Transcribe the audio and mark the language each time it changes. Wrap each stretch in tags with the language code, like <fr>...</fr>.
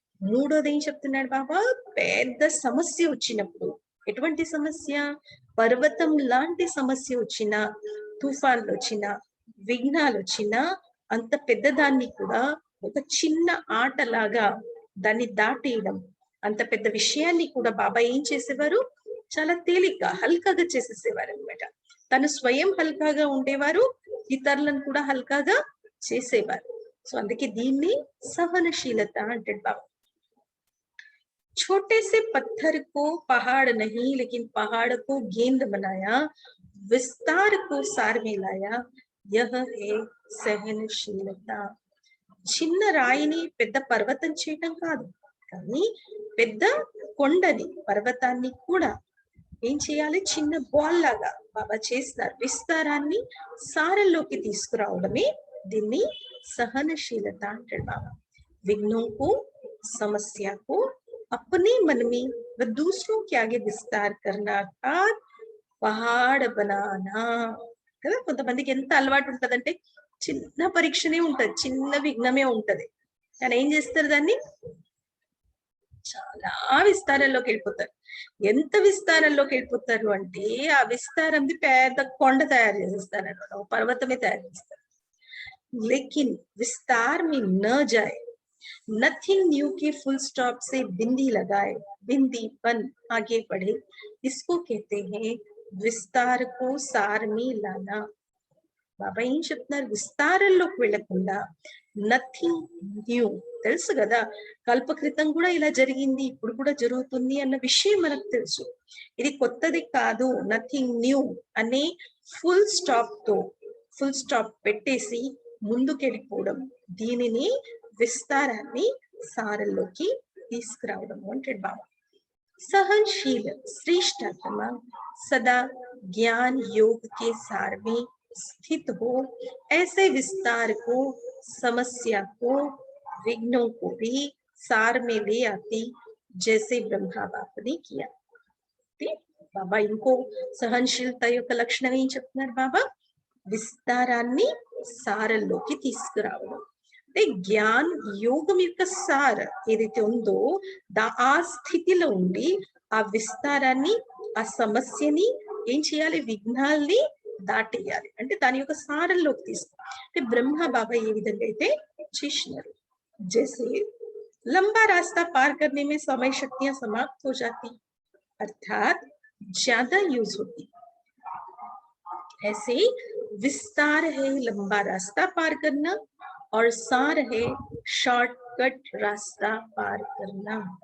<te>మూడోది ఏం చెప్తున్నాడు బాబా, పెద్ద సమస్య వచ్చినప్పుడు, ఎటువంటి సమస్య, పర్వతం లాంటి సమస్య వచ్చినా, తుఫాన్లు వచ్చినా, విఘ్నాలు వచ్చినా, అంత పెద్దదాన్ని కూడా ఒక చిన్న ఆటలాగా దాన్ని దాటేయడం, అంత పెద్ద విషయాన్ని కూడా బాబా ఏం చేసేవారు, చాలా తేలిగ్గా హల్కాగా చేసేసేవారు అనమాట. తను స్వయం హల్కాగా ఉండేవారు, ఇతరులను కూడా హల్కాగా చేసేవారు. సో అందుకే దీన్ని సహనశీలత అంటాడు బాబా.</te> <hi>छोटे से पत्थर को पहाड़ नहीं लेकिन पहाड़ को गेंद बनाया, विस्तार को सार में लाया, यह है सहनशीलता.</hi> <te>చిన్న రాయిని పెద్ద పర్వతం చేయటం కాదు, కానీ పెద్ద కొండని, పర్వతాన్ని కూడా ఏం చేయాలి, చిన్న బాల్ లాగా బాబా చేస్తారు. విస్తారాన్ని సారంలోకి తీసుకురావడమే దీన్ని सहनशीलता అంటాడు బాబా.</te> <hi>विघ्नों को, समस्या को अपने मन में व दूसरों के आगे विस्तार करना का పహాడ్ బనానా కదా.</hi> <te>కొంతమందికి ఎంత అలవాటు ఉంటదంటే చిన్న పరీక్షనే ఉంటది, చిన్న విఘ్నమే ఉంటది, కానీ ఏం చేస్తారు, దాన్ని చాలా విస్తారంలోకి వెళ్ళిపోతారు. ఎంత విస్తారంలోకి వెళ్ళిపోతారు అంటే ఆ విస్తారంది పెద్ద కొండ తయారు చేసేస్తారు అన్నమాట, ఒక పర్వతమే తయారు చేస్తారు.</te> <hi>लेकिन विस्तार में न जाए, नथिंग न्यू के फुल स्टॉप से बिंदी लगाए, बिंदी बन आगे बढ़े, इसको कहते हैं विस्तार को सार में लाना.</hi> <te>బాబా ఏం చెప్తున్నారు, విస్తారంలోకి వెళ్లకుండా నథింగ్ న్యూ. తెలుసు కదా, కల్పకృతం కూడా ఇలా జరిగింది, ఇప్పుడు కూడా జరుగుతుంది అన్న విషయం మనకు తెలుసు. ఇది కొత్తది కాదు. నథింగ్ న్యూ అనే ఫుల్ స్టాప్ పెట్టేసి ముందుకెళ్ళిపోవడం, దీనిని విస్తారాన్ని సారంలోకి తీసుకురావడం అంటాడు బాబా.</te> <hi>सहनशील श्रेष्ठ आत्मा सदा ज्ञान योग के सार में स्थित हो, ऐसे विस्तार को, समस्या को, विघ्नों को भी सार में ले आती, जैसे ब्रह्मा बाप ने किया.</hi> <te>బాబా ఇంకో సహనశీలత యొక్క లక్షణం ఏం చెప్తున్నారు బాబా, విస్తారాన్ని సారంలోకి తీసుకురావడం. అంటే జ్ఞాన్ యోగం యొక్క సార ఏదైతే ఉందో ఆ స్థితిలో ఉండి ఆ విస్తారాన్ని, ఆ సమస్యని ఏం చేయాలి, విఘ్నాల్ని దాటేయాలి, అంటే దాని యొక్క సారంలోకి తీసుకో. అంటే బ్రహ్మ బాబా ఏ విధంగా అయితే చేసినారు.</te> <hi>జైసే लंबा रास्ता पार करने में समय शक्तियां समाप्त हो जाती, अर्थात ज्यादा यूज होती, ऐसे विस्तार है लंबा रास्ता पार करना और सार है शॉर्टकट रास्ता पार करना.</hi>